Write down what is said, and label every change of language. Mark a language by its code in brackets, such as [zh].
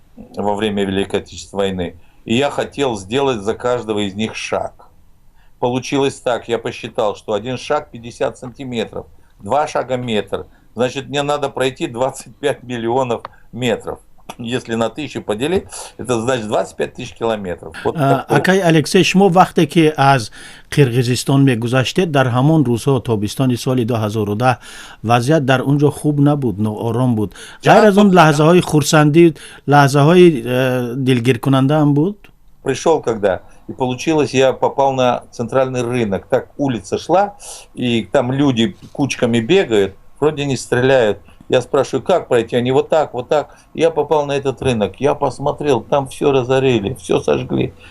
[ru] во время Великой Отечественной войны. И я хотел сделать за каждого из них шаг. Получилось так, я посчитал, что один шаг 50 сантиметров, два шага метр. Значит, мне надо пройти 25 миллионов метров. Если на 1000 поделить, это значит 25 тысяч километров. Вот [tg] акай Алексей, шумо вақте ки аз Қирғизистон мегузаштед, дар ҳамон рӯзҳо тобистони соли 2010 вазъият дар унҷо хуб набуд, ноором буд. ғайр аз он лаҳзаҳои хурсандӣ, лаҳзаҳои дилгиркунанда ҳам буд? [ru] Пришел когда, и получилось, я попал на центральный рынок. Так улица шла, и там люди кучками бегают, вроде не стреляют. Я спрашиваю, как пройти? Они вот так, вот так. Я попал на этот рынок, я посмотрел, там все разорили, все сожгли.